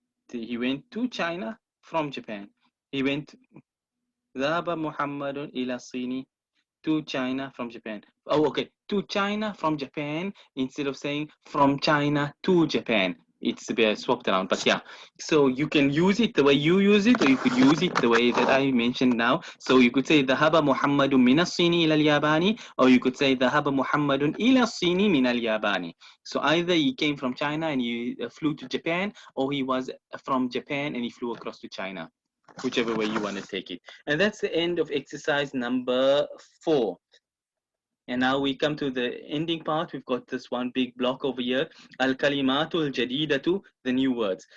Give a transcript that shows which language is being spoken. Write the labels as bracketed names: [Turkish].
[English] he went to China from Japan. He went [Arabic] ذهب محمد إلى الصين [English] to China from Japan. Oh, okay. To China from Japan instead of saying from China to Japan. It's a bit swapped around, but yeah. So you can use it the way you use it, or you could use it the way that I mentioned now. So you could say [Arabic] ذهب محمد من الصين إلى اليابان, [English] or you could say [Arabic] ذهب محمد إلى الصين من اليابان. [English] So either he came from China and he flew to Japan, or he was from Japan and he flew across to China, whichever way you want to take it. And that's the end of exercise number 4. And now we come to the ending part. We've got this one big block over here. Al-kalimatu al-jadidatu, the new words.